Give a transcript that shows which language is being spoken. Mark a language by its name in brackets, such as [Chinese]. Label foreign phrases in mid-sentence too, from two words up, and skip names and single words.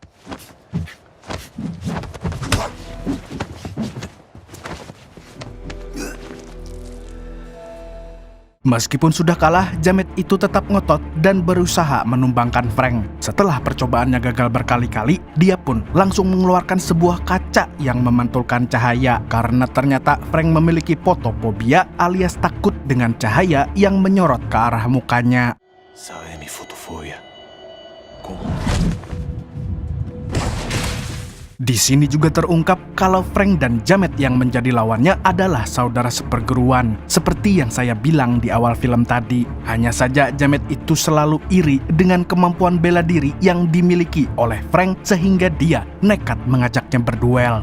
[Indonesian] Meskipun sudah kalah, jamet itu tetap ngotot dan berusaha menumbangkan Frank. Setelah percobaannya gagal berkali-kali, dia pun langsung mengeluarkan sebuah kaca yang memantulkan cahaya. Karena ternyata Frank memiliki fotofobia alias takut dengan cahaya yang menyorot ke arah mukanya. [Spanish] ¿Sabe de mi fotofobia? ¿Cómo? [Indonesian] Di sini juga terungkap kalau Frank dan Jamet yang menjadi lawannya adalah saudara seperguruan. Seperti yang saya bilang di awal film tadi. Hanya saja Jamet itu selalu iri dengan kemampuan bela diri yang dimiliki oleh Frank sehingga dia nekat mengajaknya berduel.